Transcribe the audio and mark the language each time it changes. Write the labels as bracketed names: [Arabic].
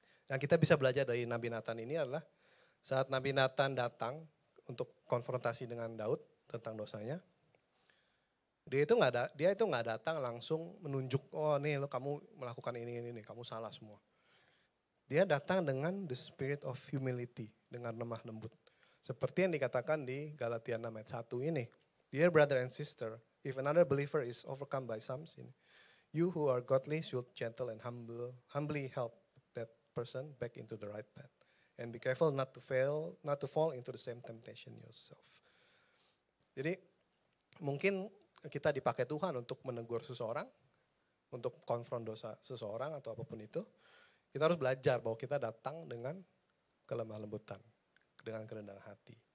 [Indonesian] Yang kita bisa belajar dari Nabi Nathan ini adalah saat Nabi Nathan datang untuk konfrontasi dengan Daud tentang dosanya, dia itu nggak datang langsung menunjuk, nih lo kamu melakukan ini, kamu salah semua. Dia datang dengan [English] the spirit of humility, [Indonesian] dengan lemah lembut. Seperti yang dikatakan di Galatia 6 ayat 1 ini. [English] Dear brother and sister, if another believer is overcome by some sin, you who are godly should gentle and humbly help that person back into the right path. And be careful not to fall into the same temptation yourself. [Indonesian] Jadi mungkin kita dipakai Tuhan untuk menegur seseorang, untuk konfront dosa seseorang atau apapun itu. Kita harus belajar bahwa kita datang dengan kelemah lembutan, dengan kerendahan hati.